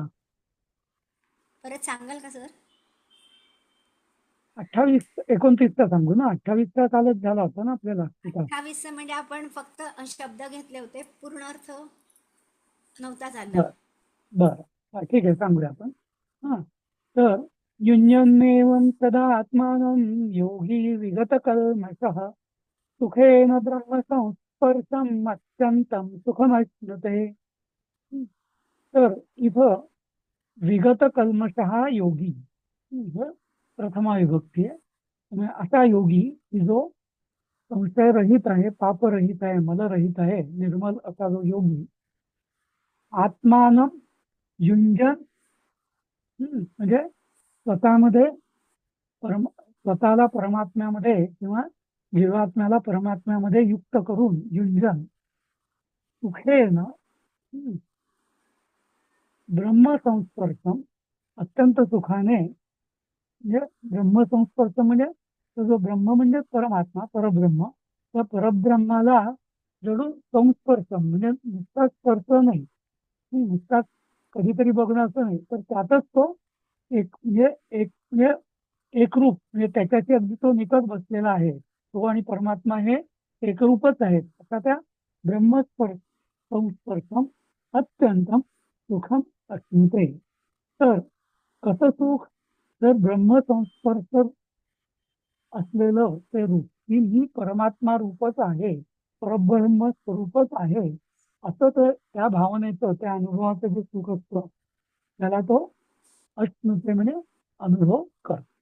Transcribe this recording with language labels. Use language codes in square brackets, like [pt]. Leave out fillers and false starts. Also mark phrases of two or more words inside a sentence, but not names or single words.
[mr] परत सांगाल का सर? 29चा सांगू ना, 28चा कालच झाला होता ना आपल्याला तिथं. 28 म्हणजे आपण फक्त शब्द घेतले होते, पूर्ण अर्थ नव्हता झाला. बर बर हा, ठीक आहे, सांगूया आपण. [sa] हा, तर युञ्जन्नेवं सदा आत्मानं योगी विगत कल्मषः सुखेन ब्रह्म संस्पर्शम अत्यंतम सुखमश्नुते. [mr] तर इथं [sa] विगत कल्मषः योगी [mr] इथं प्रथमा विभक्ती आहे. त्यामुळे असा योगी की जो संशयरहित आहे, पापरहित आहे, मलरहित आहे, निर्मल असा जो योगी [sa] आत्मान युंजन, [mr] म्हणजे स्वतःमध्ये स्वतःला परमात्म्यामध्ये किंवा जीवात्म्याला परमात्म्यामध्ये युक्त करून [sa] युंजन सुखेन [mr] ब्रह्मसंस्पर्शम अत्यंत सुखाने, म्हणजे ब्रह्मसंस्पर्श म्हणजे तो जो ब्रह्म म्हणजे परमात्मा परब्रह्म, त्या परब्रह्माला जडून संस्पर्शम म्हणजे नुसता स्पर्श नाही, नुसता कधीतरी बघणं असं नाही, तर त्यातच तो म्हणजे एकरूप म्हणजे त्याच्याशी अगदी तो निकट बसलेला आहे. तो आणि परमात्मा हे एकरूपच आहेत. असा त्या [sa] संस्पर्शम अत्यंतम सुखम अस्मिते. [mr] तर कसं सुख? तर ब्रह्मसंस्पर्श असलेलं ते रूप, की मी परमात्मा रूपच आहे, परब्रह्म स्वरूपच आहे, असं ते त्या भावनेचं त्या अनुभवाचं जे सुख असतं त्याला तो अश्नुते म्हणजे अनुभव कर.